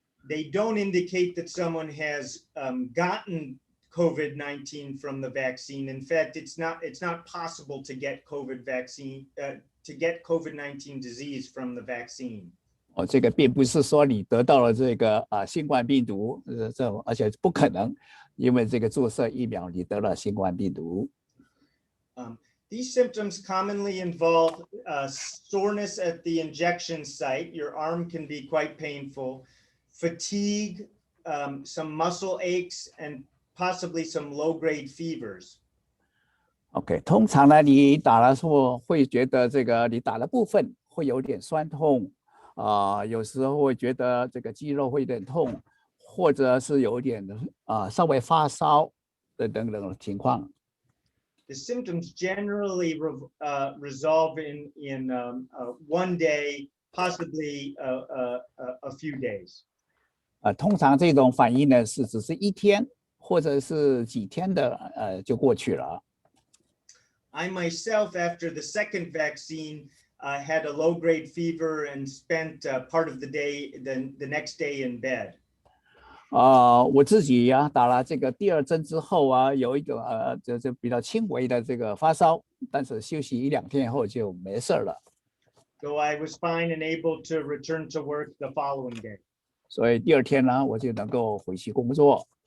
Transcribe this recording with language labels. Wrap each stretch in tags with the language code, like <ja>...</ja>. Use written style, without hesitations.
<en>They don't indicate that someone has gotten COVID-19 from the vaccine. In fact, it's not possible to get COVID-19 disease from the vaccine.</en> <zh>这个并不是说你得到了这个新冠病毒这种，而且不可能，因为这个注射疫苗你得了新冠病毒。</zh> <en>These symptoms commonly involve soreness at the injection site. Your arm can be quite painful, fatigue, some muscle aches, and possibly some low-grade fevers.</en> <zh>OK， 通常呢，你打了之后会觉得这个你打的部分会有点酸痛有时候会觉得这个肌肉会有点痛，或者是有点稍微发烧等等的情况。</zh> <en>The symptoms generally resolve in one day, possibly a few days.</en> <zh>通常这种反应呢是只是一天或者是几天的就过去了。</zh> <en>I myself, after the second vaccine, had a low-grade fever and spent part of the day, the next day in bed.</en> <zh>我自己打了这个第二针之后有一个这比较轻微的这个发烧，但是休息1-2天后就没事了。</zh> <en>So I was fine and able to return to work the following day.</en> <zh>所以第二天呢，我就能够回去工作。</zh>